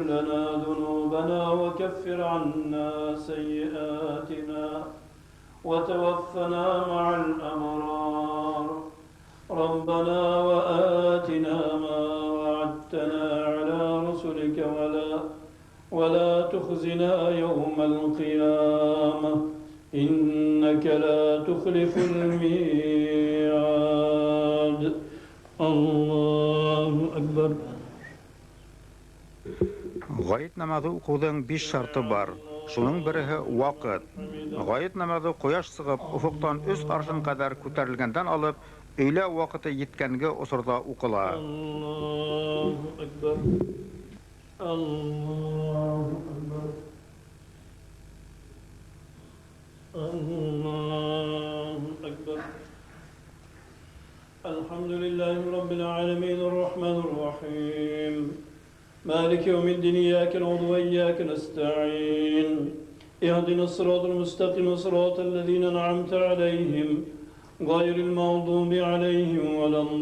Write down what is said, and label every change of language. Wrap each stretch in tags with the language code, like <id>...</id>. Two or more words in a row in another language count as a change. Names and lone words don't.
<ar>لنا ذنوبنا وكفر عنا سيئاتنا وتوفنا مع الأبرار ربنا وآتنا ما وعدتنا على رسلك ولا تخزنا يوم القيامة إنك لا تخلف الميعاد الله أكبر.</ar> <tt>Гайд намазы укудың 5 шарты бар. Шуның береһе вакыт. Гайд намазы кояш сыгып, уфуктан 3 аршын кадәр күтәрелгәндән алып, өйлә вакыты җиткәнге осырда укыла.</tt> <ar>الله أكبر الله أكبر. الله أكبر. الحمد لله رب العالمين الرحمن الرحيم. مالك يوم الدين إياك نعبد وإياك نستعين اهدنا الصراط المستقيم صراط الذين أنعمت عليهم غير المغضوب عليهم ولا</ar>